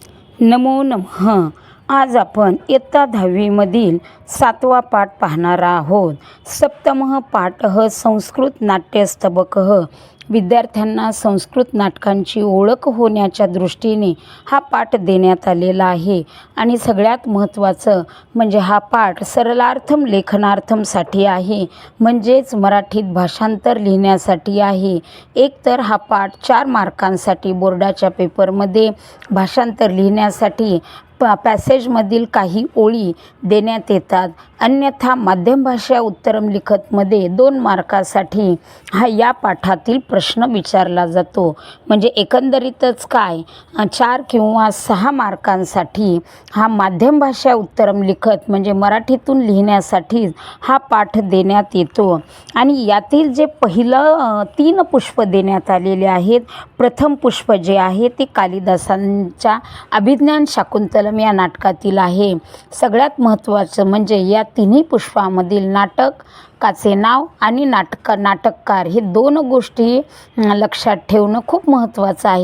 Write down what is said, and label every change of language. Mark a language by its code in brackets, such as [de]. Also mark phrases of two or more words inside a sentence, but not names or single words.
[sa] नमो नमः. [mr] आज आपण इयत्ता 10वी मधील 7वा पाठ पाहणार आहोत. [sa] सप्तमः पाठः संस्कृत नाट्यस्तबकः. [mr] विद्यार्थ्यांना संस्कृत नाटकांची ओळख होण्याच्या दृष्टीने हा पाठ देण्यात आलेला आहे. आणि सगळ्यात महत्त्वाचं म्हणजे हा पाठ [sa] सरलार्थम लेखनार्थमसाठी [mr] आहे, म्हणजेच मराठीत भाषांतर लिहिण्यासाठी आहे. एकतर हा पाठ 4 मार्कांसाठी बोर्डाच्या पेपरमध्ये भाषांतर लिहिण्यासाठी पॅसेजमधील काही ओळी देण्यात येतात, अन्यथा [sa] माध्यम भाषा उत्तरम लिखतमध्ये [mr] 2 मार्कासाठी या पाठातील प्रश्न विचारला जातो. म्हणजे एकंदरीतच काय 4 किंवा 6 मार्कांसाठी हा [sa] माध्यम भाषा उत्तरम लिखत [mr] म्हणजे मराठीतून लिहिण्यासाठी हा पाठ देण्यात येतो. आणि यातील जे पहिलं 3 पुष्प देण्यात आलेले आहेत. प्रथम पुष्प जे आहे ते कालिदासांच्या अभिज्ञान शाकुंतलम या नाटकातील आहे. सगळ्यात महत्त्वाचं म्हणजे या तिन्ही पुष्पामधील नाटकाचे नाव आणि नाटककार हे 2 गोष्टी लक्षात ठेवणं खूप महत्त्वाचं आहे.